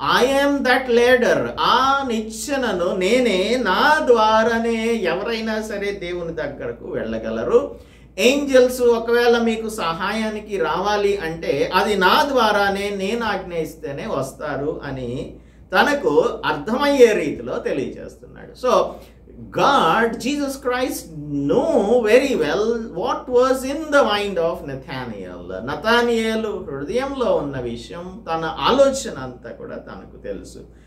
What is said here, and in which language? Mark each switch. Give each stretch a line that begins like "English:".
English: I am that ladder.
Telugu: ఆ నిచ్చెనను నేనే, నా ద్వారానే ఎవరైనా సరే దేవుని దగ్గరకు వెళ్ళగలరు. ఏంజల్స్ ఒకవేళ మీకు సహాయానికి రావాలి అంటే అది నా ద్వారానే, నేను ఆజ్ఞయిస్తేనే వస్తారు అని తనకు అర్థమయ్యే రీతిలో తెలియజేస్తున్నాడు.
English: So God, Jesus Christ, know very well what was in the mind of Nathaniel.
Telugu: నథానియేలు హృదయంలో ఉన్న విషయం, తన ఆలోచన అంతా కూడా తనకు తెలుసు.